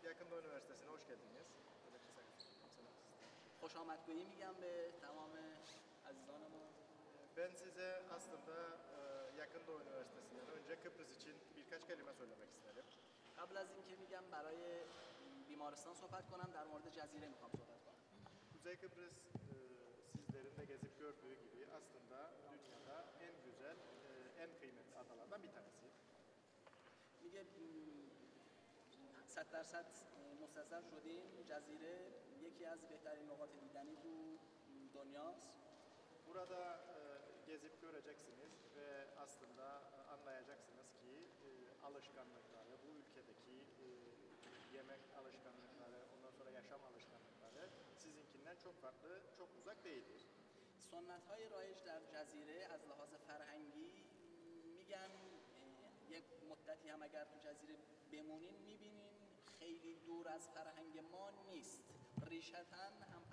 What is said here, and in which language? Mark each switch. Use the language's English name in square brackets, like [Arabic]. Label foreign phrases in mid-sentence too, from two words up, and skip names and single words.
[Turkish] Yakında Üniversitesi'ne hoş geldiniz. [Persian] خوش آمدگویی میگم به تمام عزیزان ما. [Turkish] Ben size aslında Yakında Üniversitesi'nden önce Kıbrıs için birkaç kelime söylemek isterim. [Persian] قبل از اینکه میگم برای بیمارستان صحبت کنم در مورد جزیره میخوام صحبت کنم. [Turkish] Kuzey Kıbrıs sizlerin de gezip gördüğü gibi aslında dünyada en güzel, en kıymetli adalardan bir tanesi. [Persian] میگه 100% مستصر شدیم جزیره یکی از بهترین نقاط دیدنی تو دنیاست. [Turkish] Burada gezip göreceksiniz ve aslında anlayacaksınız ki alışkanlıkları, bu ülkedeki yemek alışkanlıkları, ondan sonra yaşam alışkanlıkları sizinkinden çok farklı, çok uzak değildir. [Persian] سنت‌های رایج در جزیره از لحاظ فرهنگی میگن یک مدتی هم اگر تو جزیره بمونین میبینین خیلی دور از فرهنگ ما نیست. ریشتاً